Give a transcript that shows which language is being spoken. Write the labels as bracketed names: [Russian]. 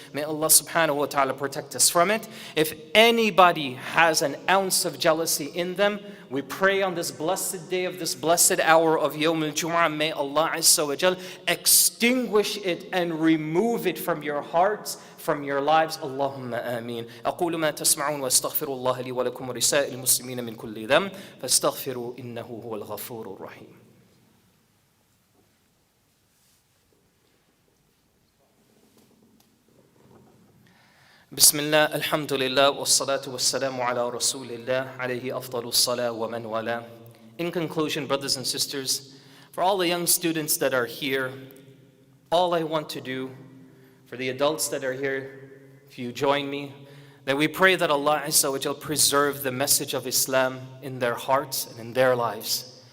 [English] May Allah subhanahu wa ta'ala protect us from it. If anybody has an ounce of jealousy in them, we pray on this blessed day of this blessed hour of Yawm al-Jum'ah, may Allah Azza wa Jal extinguish it and remove it from your hearts, from your lives. Allahumma ameen. [Arabic] أقول ما تسمعون واستغفر الله لي ولكم ولسائر المسلمين من كل ذنب فاستغفروا إنه هو الغفور الرحيم. بسم الله الحمد لله والصلاة والسلام على رسول الله عليه أفضل الصلاة ومن والاه. [English] In conclusion, brothers and sisters, for all the young students that are here, all I want to do, for the adults that are here, if you join me, that we pray that Allah Azza wa Jal preserve the message of Islam in their hearts and in their lives.